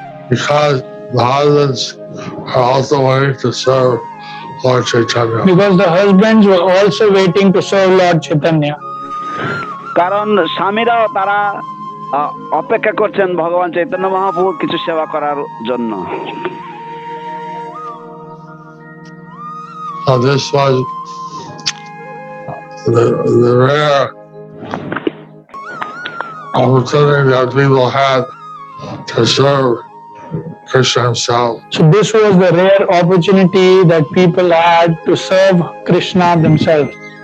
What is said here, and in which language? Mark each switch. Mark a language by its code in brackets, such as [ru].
[en] Because the husbands are also waiting to serve Lord Chaitanya. Because the husbands were also waiting to serve Lord Chaitanya. [bn] কারণ স্বামীরাও তারা অপেক্ষা করছেন ভগবান চৈতন্য মহাপ্রভুর কিছু সেবা করার জন্য। [en] So this was the rare opportunity that people had to serve Krishna himself. So this was the rare opportunity that people had to serve Krishna themselves.